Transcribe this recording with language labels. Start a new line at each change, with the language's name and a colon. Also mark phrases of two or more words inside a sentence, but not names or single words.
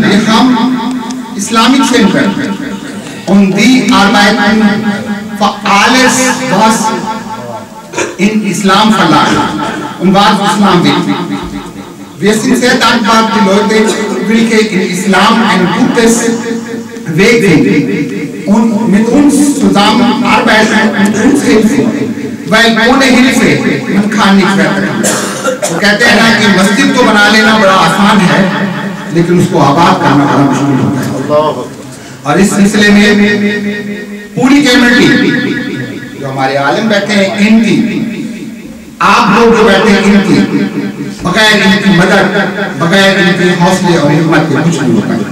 German: Wir haben
English: Islamic Center
German: und die arbeiten für alles, was in Islam verlangt und was Islam will. Wir sind sehr dankbar, die Leute, welche in Islam ein gutes Weg finden und mit uns zusammenarbeiten und uns helfen, weil ohne Hilfe man kann nicht weiterkommen.
Urdu: وہ کہتے ہیں نا کہ مسجد کو بنا لینا بڑا آسان ہے لیکن اس کو آباد کرنا بڑا مشکل ہوتا ہے. اور اس سلسلے میں پوری کمیونٹی جو ہمارے عالم بیٹھے ہیں ان کی، آپ لوگ جو بیٹھے ہیں ان کی، بغیر ان کی مدد، بغیر ان کی حوصلے اور ہمت کے کچھ نہیں ہوتا.